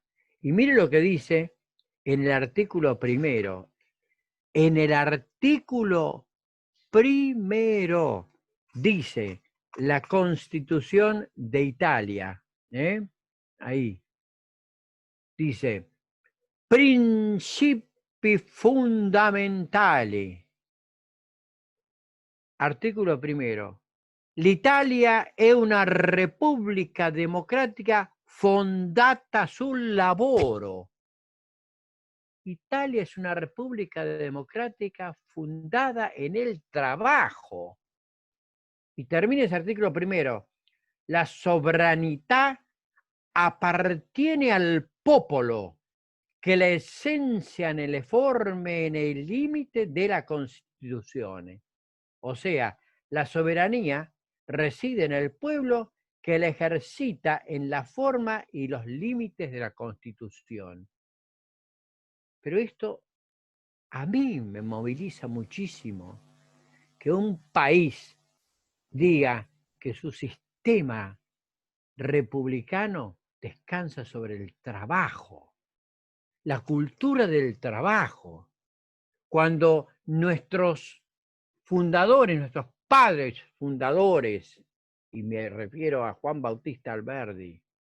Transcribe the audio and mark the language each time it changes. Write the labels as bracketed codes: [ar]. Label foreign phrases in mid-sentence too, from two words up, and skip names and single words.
[es] Y mire lo que dice en el artículo primero. En el artículo primero dice la Constitución de Italia. Ahí dice: [it] principi fondamentali. Articolo primero. L'Italia è una repubblica democratica fondata sul lavoro. [es] Italia es una república democrática fundada en el trabajo. Y termina ese artículo primero. [it] La sovranità appartiene al popolo, che la esencia nelle forme e nei limiti della Constituzione. [es] O sea, la soberanía reside en el pueblo que la ejercita en la forma y los límites de la Constitución. Pero esto a mí me moviliza muchísimo, que un país diga que su sistema republicano descansa sobre el trabajo, la cultura del trabajo, cuando nuestros fundadores, nuestros padres fundadores, y me refiero a Juan Bautista Alberdi,